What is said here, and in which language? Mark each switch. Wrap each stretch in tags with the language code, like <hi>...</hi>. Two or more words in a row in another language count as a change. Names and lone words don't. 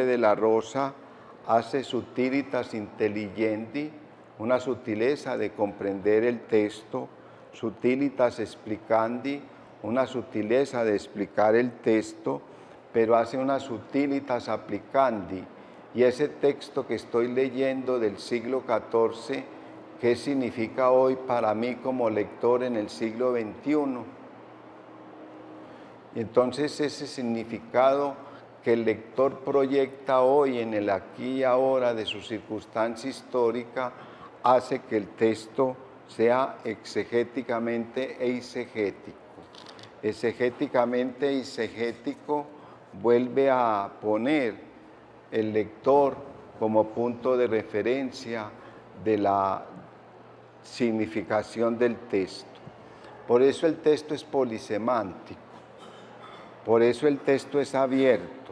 <es>de la rosa, hace</es> <la>subtilitas intelligendi,</la> <es>una sutileza de comprender el texto,</es> <la>subtilitas explicandi,</la> <es>una sutileza de explicar el texto, pero hace una</es> <la>subtilitas applicandi,</la> <es>y ese texto que estoy leyendo del siglo XIV, ¿qué significa hoy para mí como lector en el siglo XXI? Y entonces ese significado que el lector proyecta hoy en el aquí y ahora de su circunstancia histórica hace que el texto sea exegéticamente eisegético. Exegéticamente eisegético vuelve a poner el lector como punto de referencia de la significación del texto. Por eso el texto es polisemántico, por eso el texto es abierto.</es>